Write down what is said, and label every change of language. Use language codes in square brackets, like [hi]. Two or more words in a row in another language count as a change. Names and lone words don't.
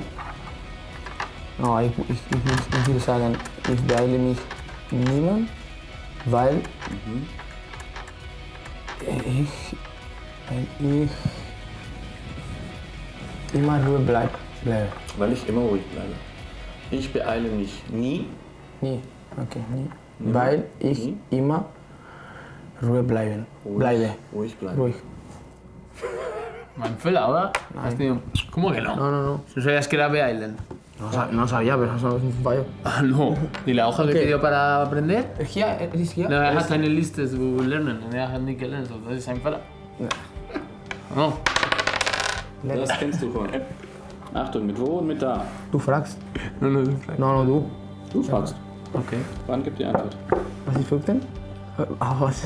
[de] no, ich will sagen, ich beeile mich niemand, weil ich immer ruhig bleibe. Weil ich immer ruhig bleibe. Ich beeile mich nie. Nie, okay, nie. Weil ich immer ruhig bleibe. Ruhig bleibe. Ruhig. Mein Fehler, oder? [es] ¿Cómo que no? No. ¿Tú sabías que era beeilen? No sabía, pero eso es un fallo. Ah, no. ¿Y la hoja que te dio para aprender? [de] Hier, ist hier? No, hat eine Liste zu lernen und hat nicht gelernt. Das ist ein Fehler. No. Das kennst du schon. Achtung, mit wo und mit da. Du fragst. No, du fragst. No, du. Du fragst. Okay. Wann gibt die Antwort? Was ist 15? Was?